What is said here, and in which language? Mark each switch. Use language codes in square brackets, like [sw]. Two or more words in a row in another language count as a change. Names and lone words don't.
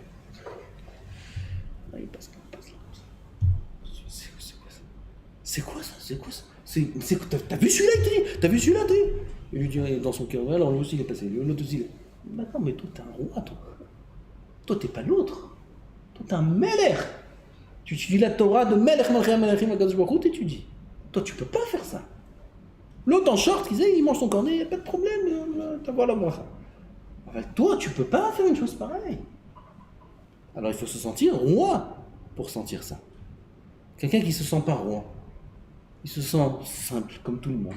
[fr] Là, il passe là. C'est quoi ça? T'as vu celui-là, Il lui dit dans son cœur, alors lui aussi il est passé, l'autre aussi il est... D'accord, mais toi t'es un roi, toi. Toi t'es pas l'autre. Toi t'es un melech. Tu étudies la Torah de melech, [he] מלכים, מלאכים, הקדוש ברוך הוא, [fr] t'étudies. Toi tu peux pas faire ça. L'autre en short, il mange son cornet, il n'y a pas de problème, t'as voir la bracha. Enfin, toi tu peux pas faire une chose pareille. Alors il faut se sentir roi pour sentir ça. Quelqu'un qui se sent pas roi, il se sent simple comme tout le monde.